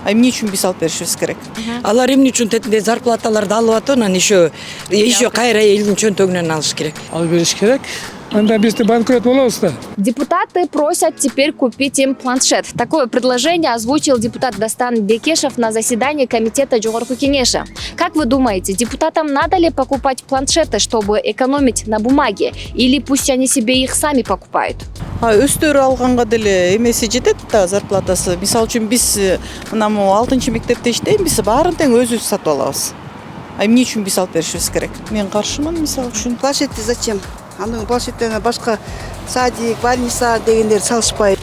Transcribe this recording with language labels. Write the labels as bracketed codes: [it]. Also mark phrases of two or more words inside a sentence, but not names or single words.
[ky] Эмне үчүн биз алып беришибиз керек? Алар эмне үчүн тетинде зарплаталарды алып атат, анан еще кайра элдин чөнтөгүнөн алыш керек. Алып бериш керек. Анда биз банкрот болобуз да. [ru] Депутаты просят теперь купить им планшет. Такое предложение озвучил депутат Дастан Бекешев на заседании комитета Жогорку Кеңеша. Как вы думаете, депутатам надо ли покупать планшеты, чтобы экономить на бумаге? Или пусть они себе их сами покупают? [ky] Өстөрү алганга деле эмеси жетет да зарплатасы. Мисалы үчүн биз мына 6-чы мектепте иштейм, баарын тең өзүбүз сатып алабыз. Эмне үчүн биз алып беришибиз керек? Мен каршымын мисалы үчүн. Планшетти зачем? Анын планшеттерине башка садик, больница дегендер салышпайт.